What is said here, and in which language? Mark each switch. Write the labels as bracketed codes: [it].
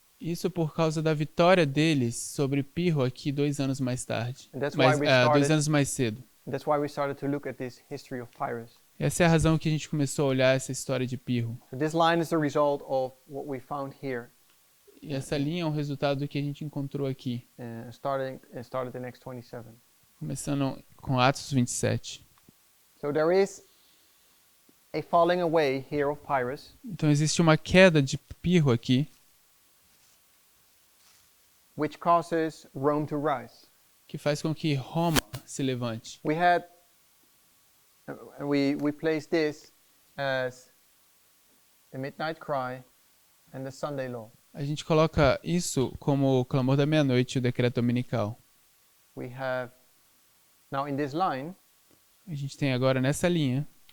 [pt] Isso por causa da vitória deles sobre Pirro aqui 2 anos mais tarde. [en] And that's why we [pt] 2 [en] started. [pt] anos mais cedo. [en] That's why we started to look at this history of Pirro. [pt] Essa é a razão que a gente começou a olhar essa história de Pirro. [en] So this line is the result of what we found here, [pt] E essa linha é um resultado do que a gente encontrou aqui, [en] started in Acts 27. [pt] começando com Atos 27. [en] So there is a falling away here of Pirro, [pt] Então existe uma queda de Pirro aqui, [en] which causes Rome to rise. [pt] que faz com que Roma se levante. [en] We had, we placed this as the midnight cry and the Sunday law. [pt] A gente coloca isso como o clamor da meia-noite e o decreto dominical. [en] We have, now in this line, [pt] A gente tem agora nessa linha,